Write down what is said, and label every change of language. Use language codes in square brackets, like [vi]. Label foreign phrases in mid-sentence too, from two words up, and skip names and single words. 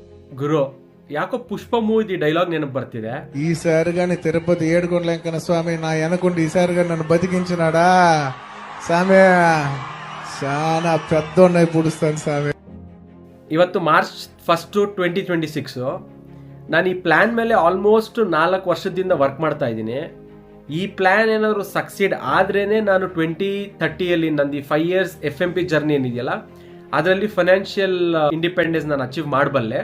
[kn] ಗುರು, ಯಾಕೋ పుష్ప [en] movie dialogue [kn] నెనపు ಬರ್ತಿದೆ. [te] ఈసారిగాని తిరుపతి ఏడుకొండలంకన స్వామి నా వెనకుండి ఈసారిగా నన్ను బతికించినాడా స్వామి. చాలా పెద్దోన్నై పుడుస్తాను స్వామి. [kn] ಇವತ್ತು ಮಾರ್ಚ್ 1, 2026. ನಾನು ಈ ಪ್ಲ್ಯಾನ್ ಮೇಲೆ ಆಲ್ಮೋಸ್ಟ್ 4 ವರ್ಷದಿಂದ ವರ್ಕ್ ಮಾಡ್ತಾ ಇದ್ದೀನಿ. ಈ ಪ್ಲ್ಯಾನ್ ಏನಾದರೂ ಸಕ್ಸೀಡ್ ಆದ್ರೇ ನಾನು 2030 ನಂದು 5 years FMP ಜರ್ನಿ ಏನಿದೆಯಲ್ಲ ಅದರಲ್ಲಿ [en] financial independence [kn] ನಾನು ಅಚೀವ್ ಮಾಡಬಲ್ಲೆ.